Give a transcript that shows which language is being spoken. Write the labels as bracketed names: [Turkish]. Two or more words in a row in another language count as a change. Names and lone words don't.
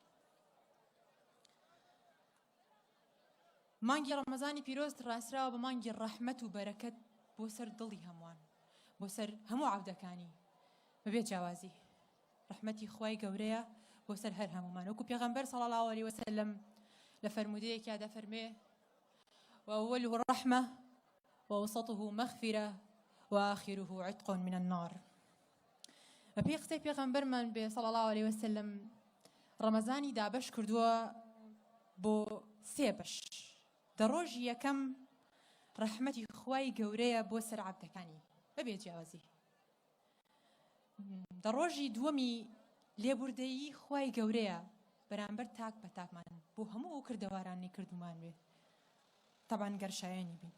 [Central Kurdish] مانگی ڕەمەزانی پیرۆز ڕاستراوە بە مانگی ڕەحمەت و بەرەکەت بۆ سەر دڵی هەمووان، بۆ سەر هەموو عەودەکانی بەبێ جیاوازی. ڕەحمەتی خوای گەورەیە بۆ سەر هەر هەموومان، وەکو پێغەمبەر [Arabic] صلی الله علیه وسلم [Central Kurdish] لە فەرمودەیەکیا دەفەرمێ [Arabic] وأوله الرحمة ووسطه مغفرة وآخره عتق من النار. [Central Kurdish] بەپێی قسەی پێغەمبەرمان بێ [Arabic] صلی الله علیه وسلم [Central Kurdish] ڕەمەزانی دابەش کردووە بۆ سێ بەش. دە ڕۆژی یەکەم ڕەحمەتی خوای گەورەیە بۆ سەر عەبدەکانی بەبێ جیاوازی. دە ڕۆژی دووەمی لێبوردەیی خوای گەورەیە بەرامبەر تاک بە تاکمان بۆ هەموو ئەو کردەوارانی کردومان بێ تەبان گەرشایەنی بین.